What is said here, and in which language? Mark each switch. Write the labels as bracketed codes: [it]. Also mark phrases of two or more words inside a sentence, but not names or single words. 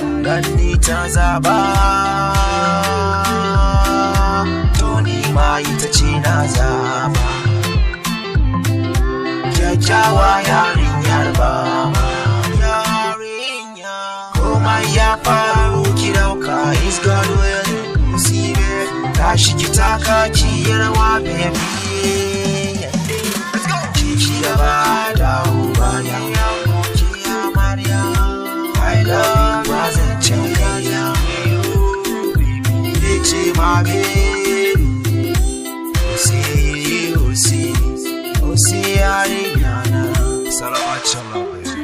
[ha] Dan ni ta zaba. To ni ma ita ce na zaba. Kyakkyawa yarinyar baba. Yarinya. Komai ya faru ki dauka, [en] it's God will see me. [ha] Tashi ki taka ki yi rawa, baby. [en] Let's go. [ha] Ki ci gaba da uba ya, ki amarya. [en] I love you, [ha] ba zan canza ya. Ki ce ma baby. Osi, osi, osi yarinya na. Salama, salama.